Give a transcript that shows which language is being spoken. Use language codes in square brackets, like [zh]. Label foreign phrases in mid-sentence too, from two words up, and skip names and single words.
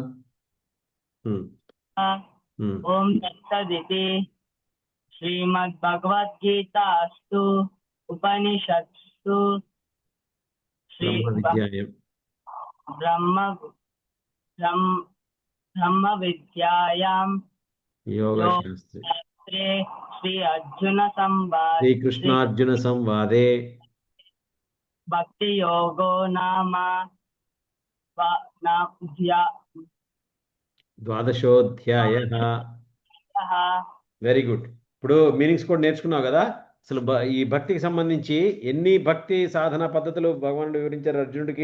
[sa] ओम तत्सदिति श्रीमद्भगवद्गीतास्तु उपनिषत्सु श्री బ్రహ్మ విద్యాయం ब्रह्म ब्रह्म विद्यायां యోగశాస్త్రే श्री अर्जुन संवादे శ్రీకృష్ణార్జున సంవాదే భక్తి యోగో నామ ద్వాదశోధ్యాయ. [en] very good. [te] ఇప్పుడు మీనింగ్స్ కూడా నేర్చుకున్నావు కదా. అసలు ఈ భక్తికి సంబంధించి ఎన్ని భక్తి సాధన పద్ధతులు భగవానుడు వివరించారు అర్జునుడికి?